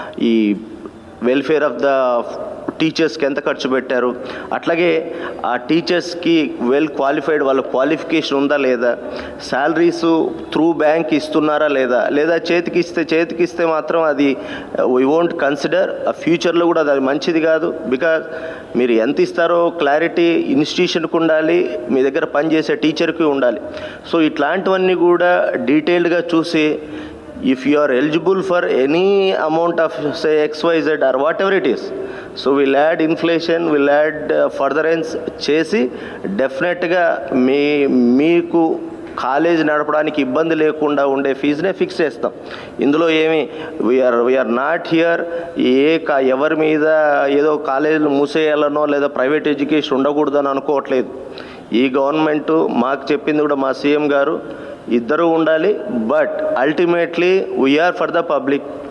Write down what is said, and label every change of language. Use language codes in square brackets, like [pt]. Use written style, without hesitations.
[te] ఈ welfare of the టీచర్స్కి ఎంత ఖర్చు పెట్టారు, అట్లాగే ఆ టీచర్స్కి వెల్ క్వాలిఫైడ్ వాళ్ళ క్వాలిఫికేషన్ ఉందా లేదా, శాలరీస్ త్రూ బ్యాంక్ ఇస్తున్నారా లేదా చేతికిస్తే మాత్రం అది [en] We won't consider. [te] ఆ ఫ్యూచర్లో కూడా అది మంచిది కాదు. బికాజ్ మీరు ఎంత ఇస్తారో క్లారిటీ ఇన్స్టిట్యూషన్కి ఉండాలి, మీ దగ్గర పనిచేసే టీచర్కి ఉండాలి. సో ఇట్లాంటివన్నీ కూడా డీటెయిల్డ్గా చూసి [en] if you are eligible for any amount of say XYZ or whatever it is, so we'll add inflation, we'll add furtherance [te] చేసి డెఫినెట్గా మీకు కాలేజ్ నడపడానికి ఇబ్బంది లేకుండా ఉండే ఫీజునే ఫిక్స్ చేస్తాం. ఇందులో ఏమి [en] we are not here [te] ఎవరి మీద ఏదో కాలేజీలు మూసేయాలనో లేదా ప్రైవేట్ ఎడ్యుకేషన్ ఉండకూడదని అనుకోవట్లేదు. ఈ గవర్నమెంటు మాకు చెప్పింది కూడా మా సీఎం గారు ఇద్దరూ ఉండాలి, [en] But ultimately we are for the public.